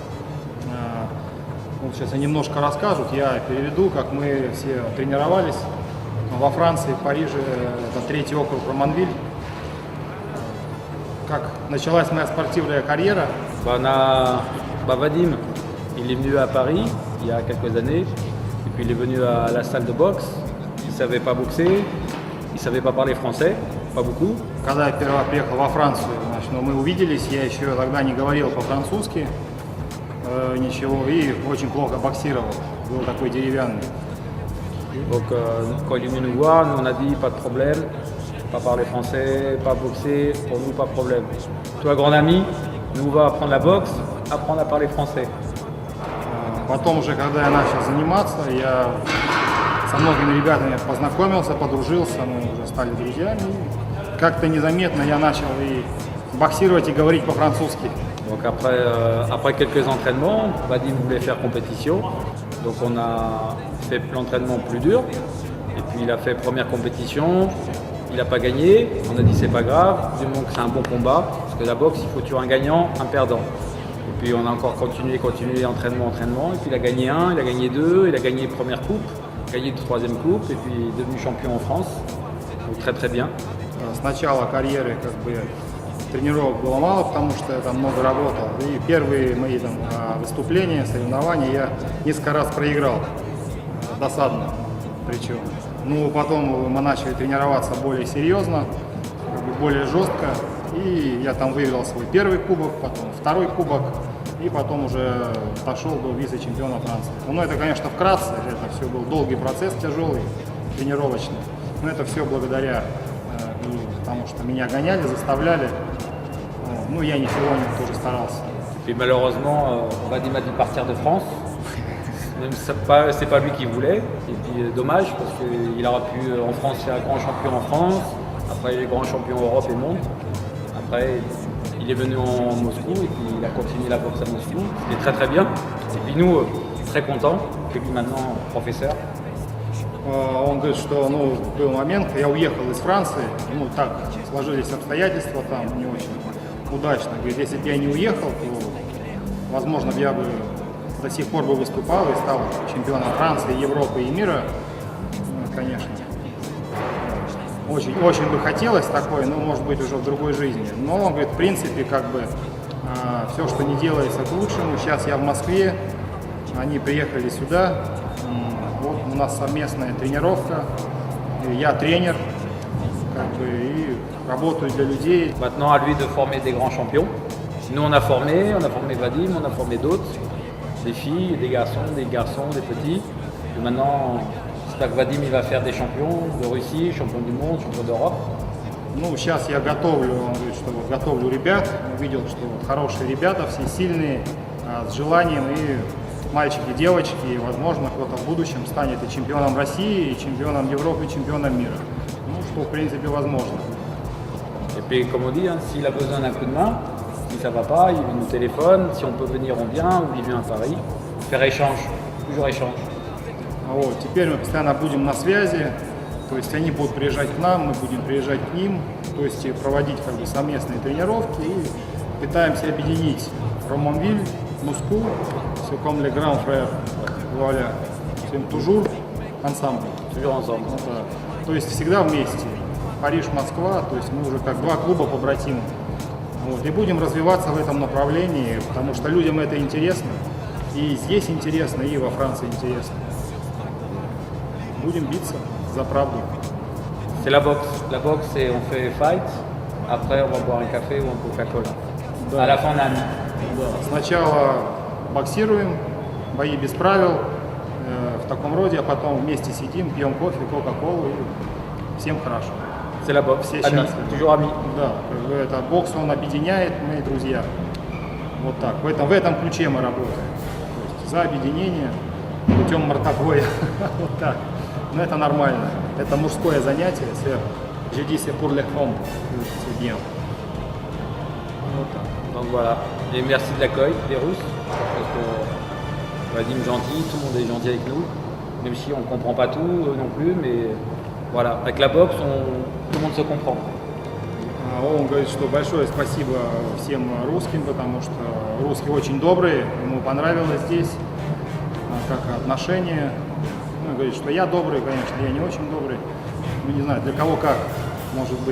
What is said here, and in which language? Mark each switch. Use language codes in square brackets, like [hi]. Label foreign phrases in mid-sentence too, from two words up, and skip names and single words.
[ru] Вот сейчас они немножко расскажут, я переведу, как мы все тренировались во Франции, в Париже, это 3-й округ Романвиль. Как началась моя спортивная карьера. [fr] Vadim, il est venu à Paris il y a quelques années, et puis il est venu à la salle de boxe. Il ne savait pas boxer, il ne savait pas parler français, pas beaucoup. [ru] Когда я первый приехал во Францию, значит, мы увиделись, я еще тогда не говорил по-французски, ничего, и очень плохо боксировал, был такой деревянный. [fr] Donc quand il est venu nous voir, nous on a dit pas de problème, pas parler français, pas boxer, pour nous pas de problème. Toi grand ami, nous on va apprendre la boxe, apprendre à parler français. [ru] Потом уже, когда я начал заниматься, я со многими ребятами познакомился, подружился, мы уже стали друзьями. Как-то незаметно я начал и боксировать, и говорить по-французски. [fr] Donc après quelques entraînements, Vadim voulait faire compétition, donc on a fait l'entraînement plus dur, et puis il a fait première compétition, il n'a pas gagné, on a dit c'est pas grave, du moment que c'est un bon combat, parce que la boxe il faut toujours un gagnant, un perdant. Et puis on a encore continué, entraînement, et puis il a gagné 1, il a gagné 2, il a gagné première coupe, gagné 3e coupe, et puis il est devenu champion en France, donc très très bien. [ru] С начала карьеры как бы тренировок было мало, потому что я там много работал. И первые мои там выступления, соревнования я несколько раз проиграл, досадно причем. Ну, потом мы начали тренироваться более серьезно, более жестко. И я там выиграл свой первый кубок, потом второй кубок, и потом уже дошел до вице-чемпиона Франции. Но это, конечно, вкратце, это все был долгий процесс, тяжелый, тренировочный. Но это все благодаря, потому что меня гоняли, заставляли. Ну, я ничего не тоже старался. [fr] Puis malheureusement, Vadim a dû partir de France. Même c'est pas lui qui voulait. Et puis dommage parce qu'il aurait pu en France faire grand champion en France. Après il est grand champion Europe et monde. Après il est venu en Moscou et puis il a continué la boxe à Moscou. C'était très très bien. Et puis nous très contents. Et puis maintenant professeur. [ru] Он говорит, что был момент, когда я уехал из Франции, так сложились обстоятельства там не очень удачно. Говорит, если бы я не уехал, то, возможно, я бы до сих пор бы выступал и стал чемпионом Франции, Европы и мира, конечно. Очень, очень бы хотелось такое, но может быть уже в другой жизни. Но он говорит, в принципе, как бы все, что не делается к лучшему. Сейчас я в Москве, они приехали сюда. Вот у нас совместная тренировка, я тренер, как бы, и работаю для людей. [fr] Maintenant à lui de former des grands champions. Nous on a formé Vadim, on a formé d'autres, des filles, des garçons, des petits. Et maintenant, j'espère que Vadim il va faire des champions de Russie, champion du monde, champion d'Europe. [ru] Ну, сейчас я готовлю, он говорит, что готовлю ребят. Увидел, что хорошие ребята, все сильные, с желанием, и мальчики, девочки, и, возможно, кто-то в будущем станет и чемпионом России, и чемпионом Европы, и чемпионом мира. Ну, что, в принципе, возможно. [fr] Et puis, comme on dit, hein, s'il a besoin d'un coup de main, si ça va pas, il nous téléphone, si on peut venir, on vient, ou il vient à Paris. Faire échange, toujours échange. [ru] Вот, теперь мы постоянно будем на связи, то есть они будут приезжать к нам, мы будем приезжать к ним, то есть проводить как бы совместные тренировки и пытаемся объединить Романвиль, Москву, [fr] c'est comme les grands frères, voilà, c'est toujours ensemble. Toujours ensemble. [ru] Да. То есть всегда вместе. Париж, Москва, то есть мы уже как два клуба побратимы. Вот. И будем развиваться в этом направлении, потому что людям это интересно. И здесь интересно, и во Франции интересно. Будем биться за правду. [fr] C'est la boxe. La boxe, c'est on fait fight, après on va boire un café ou un Coca-Cola. [ru] Да. [fr] À la fin, on a ami. [ru] Да. Сначала боксируем, бои без правил, в таком роде, а потом вместе сидим, пьем кофе, кока-колу и всем хорошо. [fr] C'est la boxe. [ru] Все [fr] Ami, [ru] счастливы. [fr] toujours ami. [ru] Да, как бы это бокс, он объединяет, мы друзья. Вот так. В этом ключе мы работаем. То есть за объединение путем мордобоя. Вот так. Но это нормально. Это мужское занятие. [fr] J'ai dit c'est pour les hommes. C'est bien. [ru] Вот так. [fr] Donc voilà. Et merci de l'accueil des Russes. Parce que Vadim gentil, tout le monde est gentil avec nous. Même si on ne comprend pas tout non plus, mais voilà. Avec la boxe, tout le monde se comprend. [ru] Он говорит, что большое спасибо всем русским, потому что русские очень добрые, ему понравилось здесь, как отношение. Ну, говорит, что я добрый, конечно, я не очень добрый. Ну, не знаю, для кого как, может быть.